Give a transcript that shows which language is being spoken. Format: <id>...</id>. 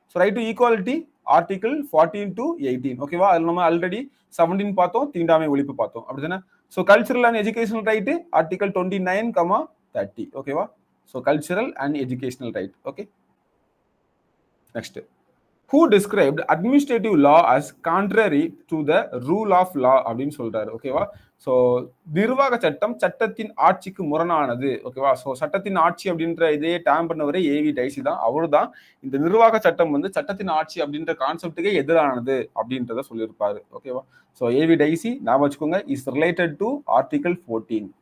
<ta>So right to equality article 14 to 18. ஓகேவா? அதுல நம்ம ஆல்ரெடி 17 பார்த்தோம், தீண்டாமை ஒழிப்பு பார்த்தோம், அப்படிதானே? So cultural and educational right article 29, 30. ஓகேவா? So cultural and educational right. Okay, next</ta> <en>who described administrative law as contrary to the rule of law</en> <ta>அப்படின்னு சொல்றாரு. ஓகேவா? ஸோ நிர்வாக சட்டம் சட்டத்தின் ஆட்சிக்கு முரணானது. ஓகேவா? ஸோ சட்டத்தின் ஆட்சி அப்படின்ற இதே டேம் பண்ணவரே ஏவி டைசி தான். அவரு தான் இந்த நிர்வாக சட்டம் வந்து சட்டத்தின் ஆட்சி அப்படின்ற கான்செப்டுக்கே எதிரானது அப்படின்றத சொல்லியிருப்பாரு. ஓகேவா? ஸோ ஏவி டைசி ஞாபகம் வச்சுக்கோங்க,</ta> <en>Is related to article 14.</en>